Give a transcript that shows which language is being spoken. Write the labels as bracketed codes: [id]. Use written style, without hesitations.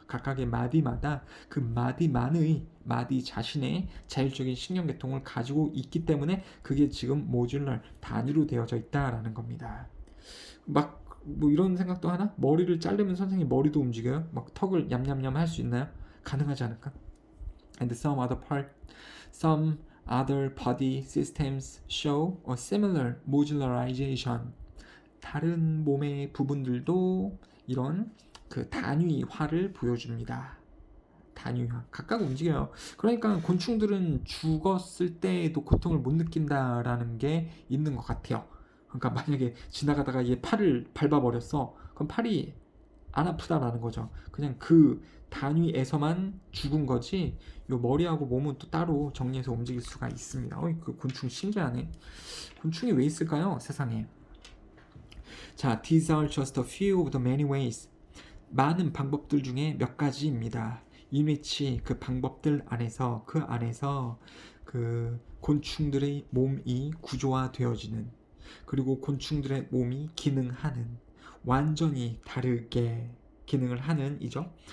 [ko] 각각의 마디마다 그 마디 자신의 자율적인 신경계통을 가지고 있기 때문에 그게 지금 모듈러 단위로 되어져 있다라는 겁니다. 막 뭐 이런 생각도 하나? 머리를 자르면 선생님 머리도 움직여요? 막 턱을 얌얌얌 할 수 있나요? 가능하지 않을까? [en] And some other body systems show a similar modularization. [ko] 다른 몸의 부분들도 이런 그 단위화를 보여줍니다. 단위화. 각각 움직여요. 그러니까 곤충들은 죽었을 때에도 고통을 못 느낀다라는 게 있는 것 같아요. 그러니까 만약에 지나가다가 얘 팔을 밟아버렸어. 그럼 팔이 안 아프다라는 거죠. 그냥 그 단위에서만 죽은 거지 요 머리하고 몸은 또 따로 정리해서 움직일 수가 있습니다. 그 곤충 신기하네. 곤충이 왜 있을까요? 세상에. [en] 자, these are just a few of the many ways. [ko] 많은 방법들 중에 몇 가지입니다. in which 그 방법들 안에서 그 곤충들의 몸이 구조화되어지는 그리고 곤충들의 몸이 기능하는 완전히 다르게 기능을 하는 이죠.